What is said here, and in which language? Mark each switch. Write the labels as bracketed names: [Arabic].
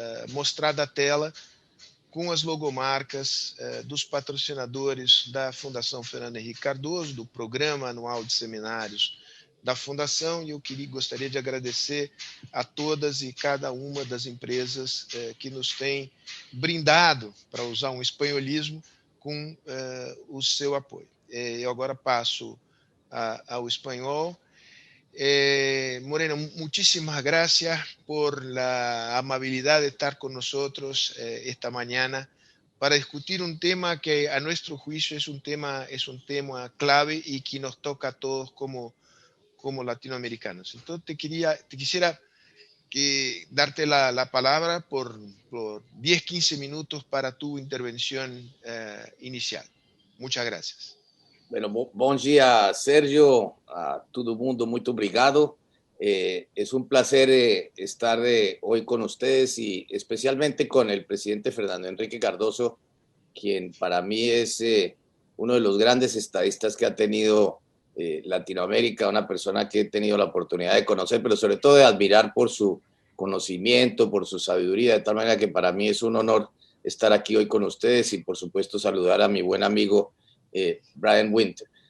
[Portuguese] mostrada a tela com as logomarcas dos patrocinadores da Fundação Fernando Henrique Cardoso, do Programa Anual de Seminários da Fundação, e eu gostaria de agradecer a todas e cada uma das empresas que nos têm brindado, para usar um espanholismo, com o seu apoio. Eu agora passo ao espanhol. [Spanish] Moreno, muchísimas gracias por la amabilidad de estar con nosotros esta mañana para discutir un tema que a nuestro juicio es un tema clave y que nos toca a todos como latinoamericanos. Entonces quisiera darte la palabra por 10, 15 minutos para tu intervención inicial. Muchas gracias. [Portuguese] Bueno, bom dia, Sérgio, a todo mundo, muito obrigado. [Spanish] Es un placer estar hoy con ustedes y especialmente con el presidente Fernando Enrique Cardoso, quien para mí es uno de los grandes estadistas que ha tenido Latinoamérica, una persona que he tenido la oportunidad de conocer, pero sobre todo de admirar por su conocimiento, por su sabiduría, de tal manera que para mí es un honor estar aquí hoy con ustedes y por supuesto saludar a mi buen amigo Brian Winter.